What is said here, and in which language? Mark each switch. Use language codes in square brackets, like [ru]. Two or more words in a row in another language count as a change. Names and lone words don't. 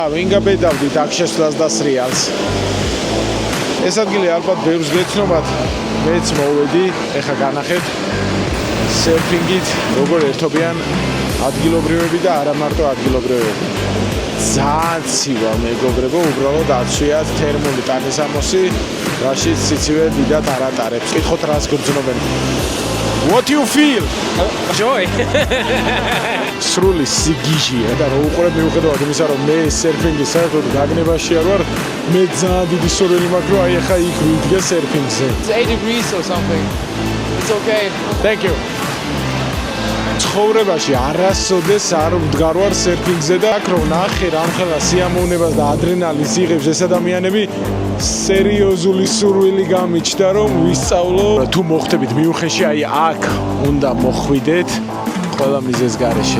[ka] ვინ გაბედავდით აქ შესვლას და სრიალს. ეს ადგილი ალბათ ბევრს გეცნობათ, მეც მოვედი, ეხა განახეთ სერფინგით, როგორ ერთობიან ადგილობრივები და არა მარტო ადგილობრივები. ძალიან ცივა მეგობრებო, უბრალოდ აცვიათ თერმული ტანისამოსი, რაშიც სიცივე დიდად არ ატარებს. კითხოთ რას გრძნობენ. [en] What do you feel? Joy. [ka] სრული სიგიჟია და რო უყურებ მიუხედავად იმისა, რომ მე სერფინგის საერთოდ გაგნებაში არ ვარ, მე ძალიან დიდი სურვილი მაქვს, რომ აი ახლა იქ ვიდგე სერფინგზე. [en] It's 8 degrees or something. It's okay. Thank you. [ka] ცხოვრებაში არასოდეს არ ვდგარ ვარ სერფინგზე და აქ რომ ნახე რამხელა სიამოვნებას და ადრენალინს იღებს ეს ადამიანები, სერიოზული სურვილი გამიჩნდა რომ ვისწავლო. თუ მოხდებით მიუხეში, აი აქ უნდა მოხვიდეთ ყველა მიზეზ გარეშე.